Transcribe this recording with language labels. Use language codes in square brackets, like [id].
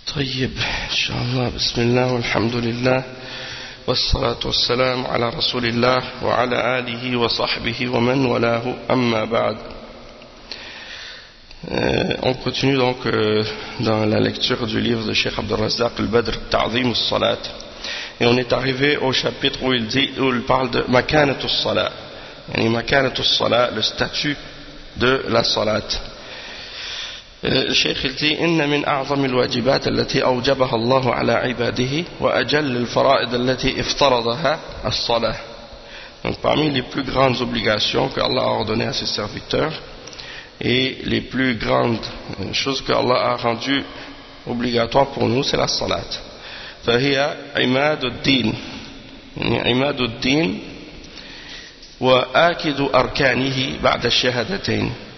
[ar] طيب إن شاء الله بسم الله والحمد لله والصلاة والسلام على رسول الله وعلى آله وصحبه ومن ولاه أما بعد. [fr] On continue donc dans la lecture du livre de Cheikh Abdel Razzaq Al-Badr, Ta'zim al-Salat. Et on est arrivé au chapitre où il dit, où il parle de Makanat al-Salat. Yani Makanat al-Salat, le statut de la Salat. [ar] الشيخ قلت إن من أعظم الواجبات التي أوجبها الله على عباده وأجل الفرائض التي افترضها الصلاة. [fr] Donc parmi les plus grandes obligations que Allah a ordonné à ses serviteurs et les plus grandes choses que Allah a rendu obligatoires pour nous, c'est la salat. [ar] فهي عماد الدين. عماد الدين وآكد أركانه بعد الشهادتين.